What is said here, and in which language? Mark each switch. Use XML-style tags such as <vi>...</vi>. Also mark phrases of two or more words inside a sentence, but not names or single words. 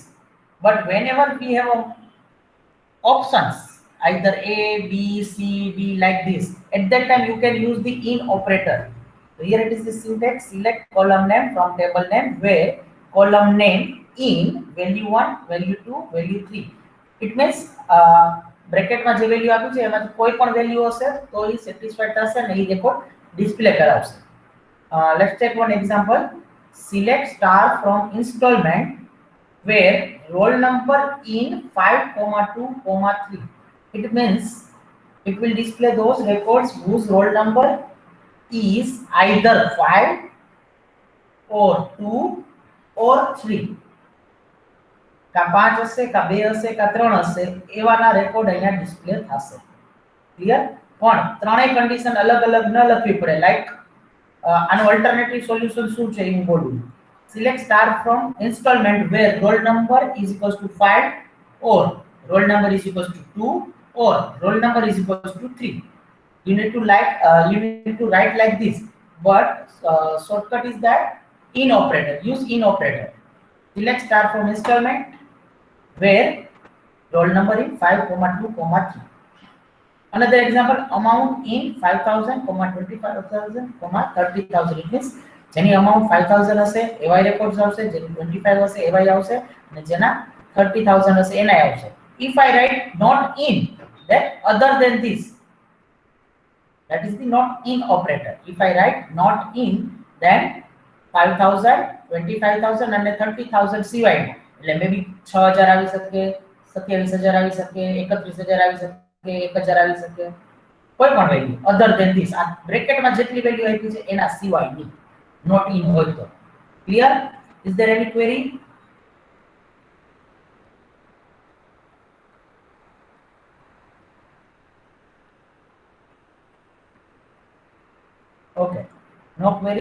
<en>But whenever we have options either A, B, C, D like this, at that time you can use the in operator. So here it is the syntax. Select column name from table name where column name in value 1, value 2, value 3. It means</en> <gu>bracket માં જે વેલ્યુ આપ્યું છે એમાંથી કોઈ પણ વેલ્યુ હશે તો એ સેટિસ્ફાઈડ થશે અને એ</gu> <en>record display</en> <gu>કરાવશે.</gu> <en>Let's take one example. Select star from installment where roll number in 5,2,3. It means it will display those records whose roll number is either 5 or 2 or 3.</en> <gu>का 5 હશે का 2 હશે का 3 હશે એવાના રેકોર્ડ અહીંયા ડિસ્પ્લે થશે. ક્લિયર? પણ ત્રણેય કન્ડિશન અલગ અલગ ન લખવી પડે. લાઈક આનો</gu> <en>alternative solution</en> <gu>શું છે એ હું બોલું.</gu> <en>Select star from installment where roll number is equals to 5 or roll number is equals to 2 or roll number is equals to 3. You need to write like this, but shortcut is that in operator. Use in operator. Select star from installment where roll number is 5,2,3. Another example, amount in 5,000, 25,000, 30,000. It means</en> <gu>જેની amount 5,000 હશે એવાય રેકોર્ડ્સ આવશે, જેની 25 હશે એવાય આવશે અને જેના 30,000 હશે એનાય આવશે.</gu> <en>If I write not in, then other than this, that is the not in operator. If I write not in, then</en> <gu>5,000, 25,000 અને 30,000 સિવાય એટલે maybe 6,000 આવી શકે, 27,000 આવી શકે, 31,000 આવી શકે, 1,000 આવી શકે, કોઈ પણ વેલ્યુ</gu> <en>other than this.</en> <gu>આ બ્રેકેટમાં જેટલી વેલ્યુ આપી છે એના સિવાયની.</gu> <en>Not in also. Clear? Is there any query? Okay, no query.</en>